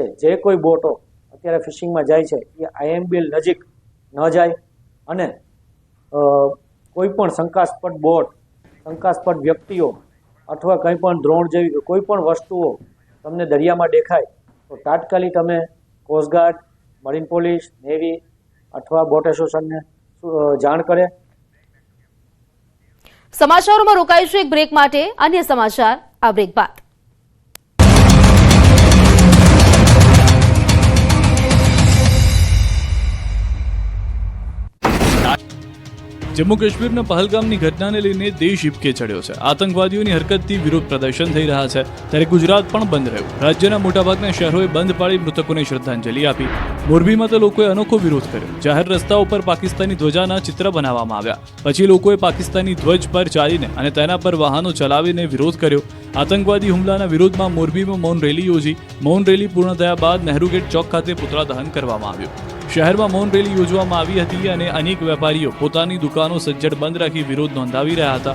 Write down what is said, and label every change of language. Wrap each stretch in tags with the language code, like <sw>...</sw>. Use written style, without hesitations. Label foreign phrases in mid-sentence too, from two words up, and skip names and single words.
<gu>જે કોઈ બોટો અત્યારે ફિશિંગમાં જાય છે એ IMBL નજીક ન જાય અને કોઈ પણ શંકાસ્પદ બોટ, શંકાસ્પદ વ્યક્તિઓ અથવા કંઈ પણ દ્રોણ જેવી કોઈ પણ વસ્તુઓ તમને દરિયામાં દેખાય તો તાત્કાલિક તમે કોસ્ટગાર્ડ, મરીન પોલીસ, નેવી અથવા બોટ એસોસિએશનને જાણ કરે। સમાચારોમાં રોકાઈશું એક બ્રેક માટે। અન્ય સમાચાર આ બ્રેક બાદ। જમ્મુ કાશ્મીર પહલગામની ઘટનાને લઈને દેશ હિબકે ચઢ્યો છે। આતંકવાદીઓની હરકતથી વિરોધ પ્રદર્શન થઈ રહ્યા છે, ત્યારે ગુજરાત પણ બંધ રહ્યું। રાજ્યના મોટાભાગના શહેરોએ બંધ પાડી મૃતકોને શ્રદ્ધાંજલિ આપી। મોરબીમાં તો લોકોએ અનોખો વિરોધ કર્યો। જાહેર રસ્તાઓ પર પાકિસ્તાની ધ્વજાના ચિત્ર બનાવવામાં આવ્યા। પછી લોકોએ પાકિસ્તાની ધ્વજ પર ચાલીને અને તેના પર વાહનો ચલાવીને વિરોધ કર્યો। આતંકવાદી હુમલાના વિરોધમાં મોરબીમાં મૌન રેલી યોજી। મૌન રેલી પૂર્ણ થયા બાદ નહેરુ ગેટ ચોક ખાતે પુતળા દહન કરવામાં આવ્યું। શહેરમાં મૌન રેલી યોજવામાં આવી હતી અને અનેક વેપારીઓ પોતાની દુકાનો સજ્જડ બંધ રાખી વિરોધ નોંધાવી રહ્યા હતા।</gu>